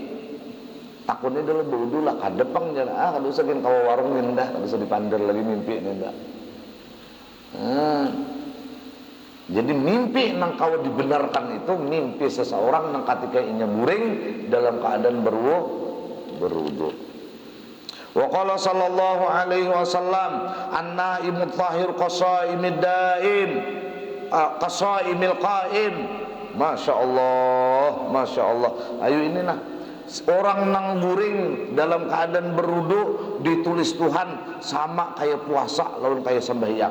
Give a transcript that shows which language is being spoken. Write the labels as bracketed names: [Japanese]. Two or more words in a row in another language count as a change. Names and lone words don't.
[Banjar] Takutnya dulu bodoh lah kadepang jangan kada usah kan kawa warung ninda, kada usah dipandar lagi mimpi ninda. Jadi mimpi nang kau dibenarkan itu mimpi seseorang nang ketika inya buring dalam keadaan berwudu. [Arabic] وقال صلى الله عليه وسلم النائم الطاهر كالصائم الدائم كالصائم القائم. ما شاء الله. [Banjar] Ayo ini nah, orang nang buring dalam keadaan berwudu ditulis Tuhan sama kayak puasa lawan kayak sembahyang.